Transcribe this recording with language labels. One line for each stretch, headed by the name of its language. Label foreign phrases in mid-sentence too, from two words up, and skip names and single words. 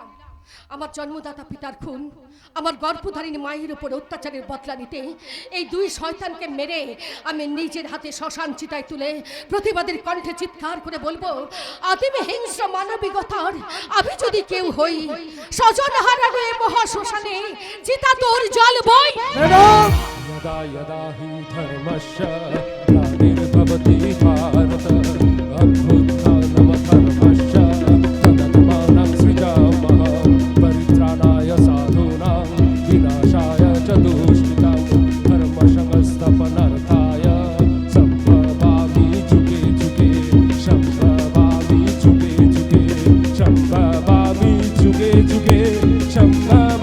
Bangla: আমার জন্মদাতা পিতার খুন, আমার গর্ভধারিণী মায়ের উপর অত্যাচারের বদলা নিতে এই 2 শয়তানকে মেরে আমি নিজের হাতে শ্মশান চিতায় তুলে প্রতিবাদের কণ্ঠে চিৎকার করে বলবো, আদিমে হিংস্র মানবিকতার আমি যদি কেউ হই, স্বজন হারানো এই মহাশ্মশানে চিতা তোর জ্বলবই। ম্যাডাম!
Sanskrit: यदा यदा हि धर्मस्य ग्लानिर्भवति भारत अभ्युत्थानमधर्मस्य तदत्मानं सृजामः परित्राणाय साधूनां विनाशाय च दुष्कृतां धर्मसंस्थापनार्थाय सम्भवामि जुगे जुगे सम्भवामि जुगे जुगे सम्भवामि जुगे जुगे सम्भवामि